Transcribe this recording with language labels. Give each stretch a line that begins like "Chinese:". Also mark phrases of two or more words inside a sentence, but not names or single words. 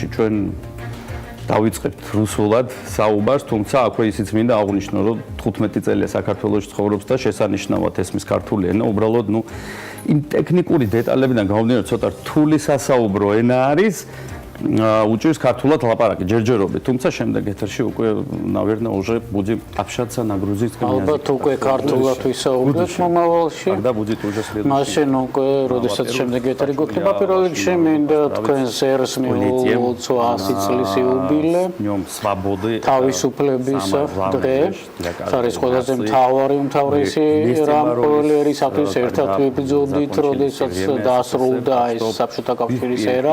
Georgian: ჩვენ დავიწყებთ რუსულად საუბარს, თუმცა აქვე ისიც მინდა აღვნიშნო, რომ 15 წელია საქართველოში ცხოვრობს და შესანიშნავად ესმის ქართული ენა, უბრალოდ იმ ტექნიკური დეტალებიდან გამომდინარე, ცოტა რთული სასაუბრო ენა არის, учусь ქართულად лапараки ჯერჯერობით, თუმცა შემდეგ ეთერში უკვე
Russian: наверное уже будем общаться на грузинском языке.
Georgian: ალბათ უკვე ქართულად ვისაუბრებთ მომავალში.
Russian: Когда будет уже следующий.
Georgian: მაშინ უკვე, როდესაც შემდეგ ეთერი გვექნება, პირველ რიგში მინდა თქვენს ერსმიულ 100 წლის იუბილე.
Russian: Днём свободы.
Georgian: თავისუფლებისა დღე. არის ყველაზე მთავარი უმთავრესი რამ ყოველი ერისათვის ერთად ვიბრძოდით, როდესაც დაასრულდა ეს საბჭოთა კავშირის ერა.